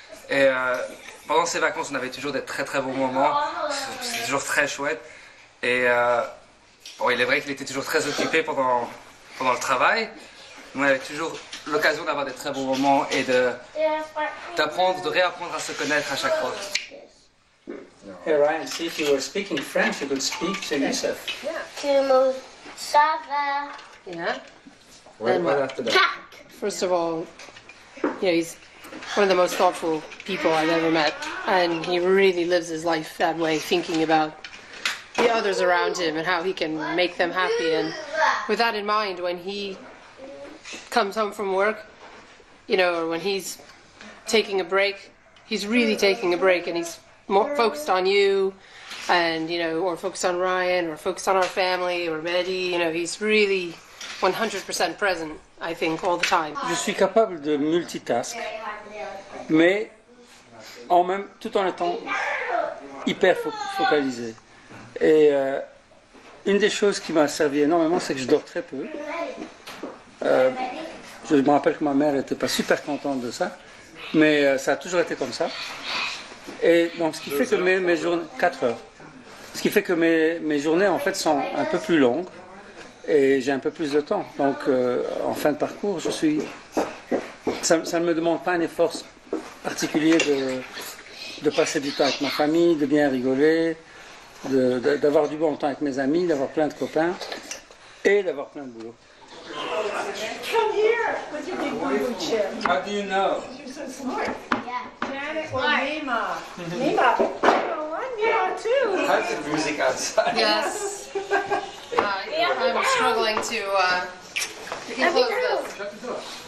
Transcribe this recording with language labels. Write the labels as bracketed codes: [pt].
[fr] Et pendant ces vacances, on avait toujours des très très bons moments. C'est toujours très chouette. Et bon, il est vrai qu'il était toujours très occupé pendant le travail. On avait toujours l'occasion d'avoir des très bons moments et d'apprendre, de réapprendre à se connaître à chaque fois. [en] Hey Ryan, see if you were speaking French, you could speak to Youssef. To Mustafa. Yeah. Right after that. First of all, he's one of the most thoughtful people I've ever met, and he really lives his life that way, thinking about the others around him and how he can make them happy. And with that in mind, when he comes home from work, or when he's taking a break, he's really taking a break, and he's more focused on you, and or focused on Ryan, or focused on our family, or Mehdi. He's really 100% present, I think, all the time. [fr] Je suis capable de multitask, mais tout en étant hyper focalisé. Et une des choses qui m'a servi énormément, c'est que je dors très peu. Je me rappelle que ma mère n'était pas super contente de ça, mais ça a toujours été comme ça. Et donc, ce qui fait que mes journées, 4 heures, ce qui fait que mes journées en fait sont un peu plus longues et j'ai un peu plus de temps. Donc, en fin de parcours, ça ne me demande pas un effort particulier de passer du temps avec ma famille, de bien rigoler, d'avoir du bon temps avec mes amis, d'avoir plein de copains et d'avoir plein de boulot. [en] Come here with your big blue chip. How do you know? You're so smart. Yeah. Janet or Nima? Nima. I'm Nima too. How's the music outside? Yes. I'm struggling to close this.